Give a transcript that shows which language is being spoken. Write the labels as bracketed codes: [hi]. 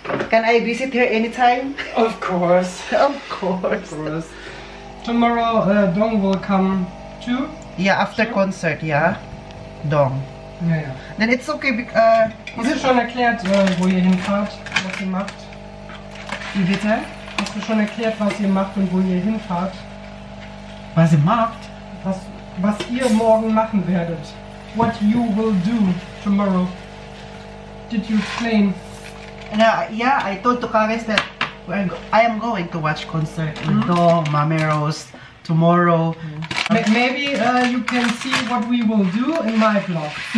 [en] Can I visit here anytime? Of course. Of course. Tomorrow, Dong will come too. Yeah, after concert, yeah. Dong. [de] Ja. [en] Then it's okay because. [de] Hast du schon erklärt, wo ihr hinfahrt, was ihr macht? Wie bitte? Hast du schon erklärt, was ihr macht und wo ihr hinfahrt? Was ihr macht? Was ihr morgen machen werdet. [en] What you will do tomorrow. Did you explain? Yeah, I told to Cagas that I am going to watch concert with Dong, Mameros tomorrow. Maybe you can see what we will do in my vlog.